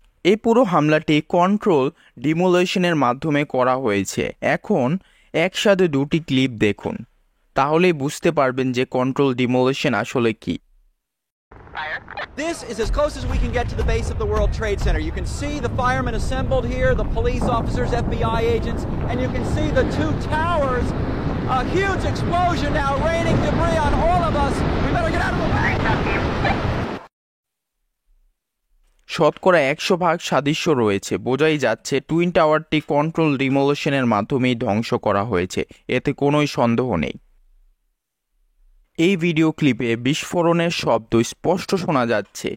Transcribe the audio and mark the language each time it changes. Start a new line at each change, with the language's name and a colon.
Bangla: এই পুরো হামলাটি কন্ট্রোল ডিমোলিশনের মাধ্যমে করা হয়েছে। এখন একসাথে দুটি ক্লিপ দেখুন, তাহলেই বুঝতে পারবেন যে কন্ট্রোল ডিমোলিশন আসলে কি।
English: This is as close as we can get to the base of the World Trade Center. You can see the firemen assembled here, the police officers, FBI agents, and you can see the two towers. A huge explosion now raining debris on all of us. We better get out of the way.
Bangla: শতকরা 100% সাদৃশ্য রয়েছে, বোঝাই যাচ্ছে twin টাওয়ারটি control ডিমোলিশনের মাধ্যমেই ধ্বংস করা হয়েছে, এতে কোনোই সন্দেহ নেই। এই ভিডিও ক্লিপে বিস্ফোরণের শব্দ স্পষ্ট শোনা যাচ্ছে।